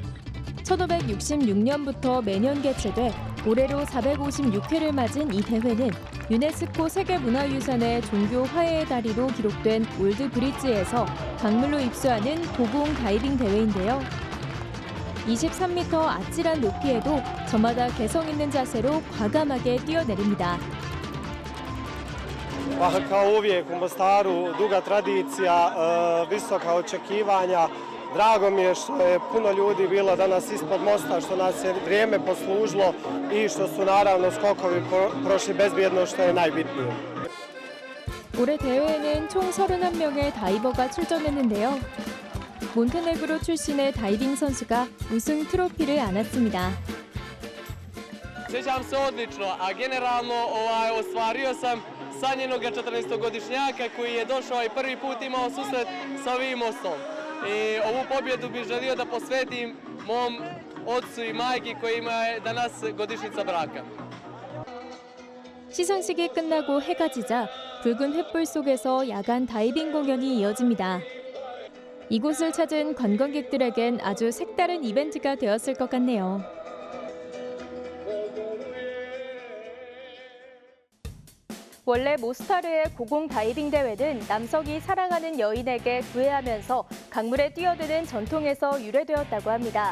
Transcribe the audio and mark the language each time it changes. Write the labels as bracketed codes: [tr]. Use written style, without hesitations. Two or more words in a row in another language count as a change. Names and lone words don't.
[ko] 1566년부터 매년 개최돼 올해로 456회를 맞은 이 대회는 유네스코 세계문화유산의 종교 화해의 다리로 기록된 올드 브릿지에서 강물로 입수하는 고공 다이빙 대회인데요. 23m 아찔한 높이에도 저마다 개성 있는 자세로 과감하게 뛰어내립니다. [bs] Kao uvijek u Mostaru duga tradicija, visoka očekivanja. Drago mi je što je puno ljudi bilo danas ispod mosta, što nas je vrijeme poslužilo i što su naravno skokovi prošli bezbjedno, što je najbitnije. [ko] 올해 대회에는 총 31명의 다이버가 출전했는데요. 몬테네그로 출신의 다이빙 선수가 우승 트로피를 안았습니다. [bs] Sjećam se odlično, a generalno ostvario sam sanjenoga 14-godišnjaka koji je došao i prvi put imao susret sa ovim mostom. I ovu pobjedu bih želio da posvetim mom ocu i majki kojima je danas godišnjica braka. [ko] 시상식이 끝나고 해가 지자 붉은 횃불 속에서 야간 다이빙 공연이 이어집니다. 이곳을 찾은 관광객들에겐 아주 색다른 이벤트가 되었을 것 같네요. 원래 모스타르의 고공 다이빙 대회는 남성이 사랑하는 여인에게 구애하면서 강물에 뛰어드는 전통에서 유래되었다고 합니다.